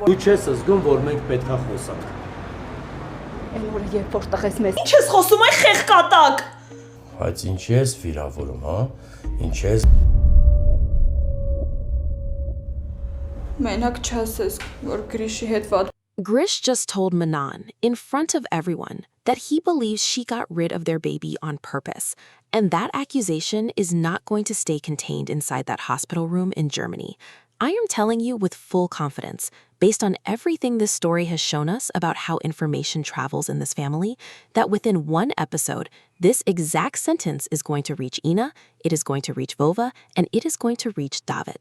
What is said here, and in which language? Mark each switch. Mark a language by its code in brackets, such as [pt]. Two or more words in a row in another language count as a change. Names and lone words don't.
[hy] Դու չես զգում, որ մենք պետքա խոսանք։ Այն օրը երբ որ տղես մեզ Ինչ ես խոսում այ խեղկատակ։ Բայց ինչի ես վիրավորում, հա? Ինչ ես Մենակ չասես, որ Գրիշի հետ վատ [en] Grish just told Manan, in front of everyone, that he believes she got rid of their baby on purpose, and that accusation is not going to stay contained inside that hospital room in Germany. I am telling you with full confidence, based on everything this story has shown us about how information travels in this family, that within one episode, this exact sentence is going to reach Ina, it is going to reach Vova, and it is going to reach David.